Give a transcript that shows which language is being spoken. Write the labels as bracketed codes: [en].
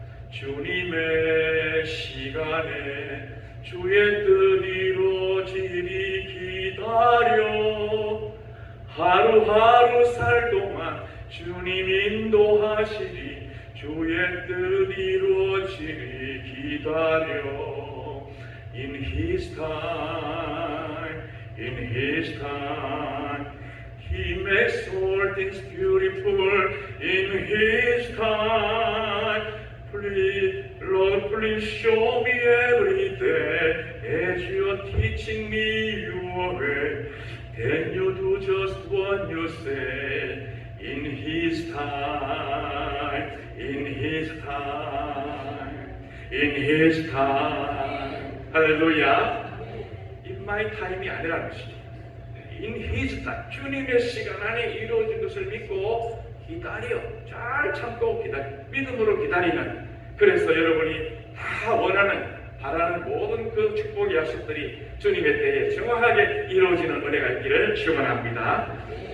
[ko] 주님의 시간에 주의 뜻 이루어지리 기다려 하루하루 살 동안 주님 인도하시리 주의 뜻 이루어지리 기다려 [en] In His time, in His time He makes all things beautiful in His time. Please, Lord, please show me every day as you're teaching me your way. Then you do just what you say in His time, in His time, in His time. [ko] 할렐루야. [en] In my time이 [ko] 아니라는 것이죠. [en] In His time. [ko] 주님의 시간 안에 이루어진 것을 믿고 기다려. 잘 참고 기다려. 믿음으로 기다리는. 그래서 여러분이 다 원하는, 바라는 모든 그 축복의 약속들이 주님의 때에 정확하게 이루어지는 은혜가 있기를 축원합니다.